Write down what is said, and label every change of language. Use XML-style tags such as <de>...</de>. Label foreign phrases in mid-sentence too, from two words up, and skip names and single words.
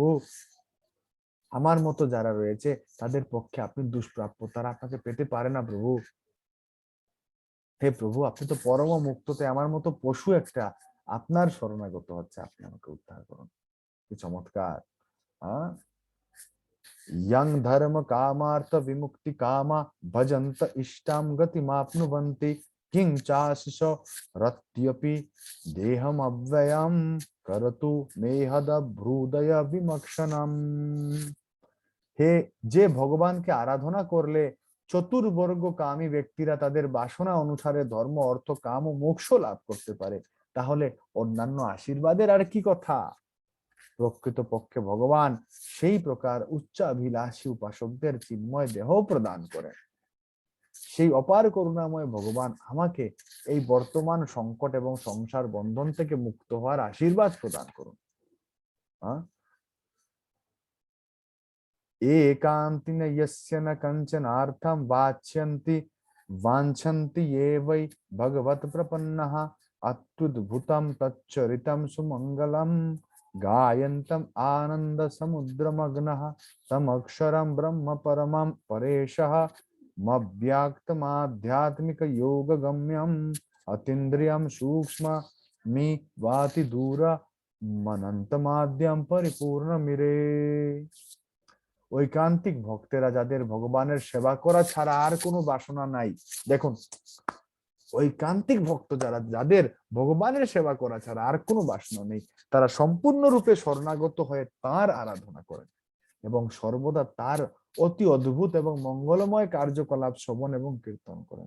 <bn>আমার মতো যারা রয়েছে তাদের পক্ষে আপনি দুষ্প্রাপ্য, তারা আপনাকে পেতে পারে না প্রভু। হে প্রভু, আপনি তো পরম মুক্ততে আমার মতো পশু একটা আপনার শরণাগত হচ্ছে, আপনি আমাকে উদ্ধার করুন। কি চমৎকার!</bn> <sa>यं धर्म कामार्थ विमुक्ति कामा भजन्त इष्टां गतिमाप्नुवन्ति किं चाशिष रत्यपि देहम अव्ययं करतु मेहद भ्रूदय विमक्षणम्।</sa> <bn>হে, যে ভগবানকে আরাধনা করলে চতুর্বর্গ কামী ব্যক্তিরা তাদের বাসনা অনুসারে ধর্ম অর্থ কাম ও মোক্ষ লাভ করতে পারে, তাহলে অন্যান্য আশীর্বাদের আর কি কথা। প্রকৃতপক্ষে ভগবান সেই প্রকার উচ্চাভিলাষী উপাসকদের চিন্ময় দেহ প্রদান করেন। সেই অপার করুণাময় ভগবান আমাকে এই বর্তমান সংকট এবং সংসার বন্ধন থেকে মুক্ত হওয়ার আশীর্বাদ প্রদান করুন।</bn> <sa>एकांतिन यस्य न कंचनार्थं वाच्यन्ति वाञ्छन्ति ये वै भगवत् प्रपन्नः अत्युद्भुतं तच्चरितं सुमंगलं गायन्तम् आनंद समुद्रमग्नः तमक्षरं ब्रह्म परमं परेशः मव्याक्तमाध्यात्मिक योग गम्यम् अतीन्द्रियं सूक्ष्म मी वाति दूर मनन्तमाद्यं परिपूर्ण मिरे।</sa> <bn>ঐকান্তিক ভক্তেরা যাদের ভগবানের সেবা করা ছাড়া আর কোনো বাসনা নাই, দেখুন ঐকান্তিক ভক্ত যারা, যাদের ভগবানের সেবা করা ছাড়া আর কোনো বাসনা নেই, তারা সম্পূর্ণরূপে শরণাগত হয়ে তার আরাধনা করেন এবং সর্বদা তার অতি অদ্ভুত এবং মঙ্গলময় কার্যকলাপ শ্রবণ এবং কীর্তন করেন।</bn>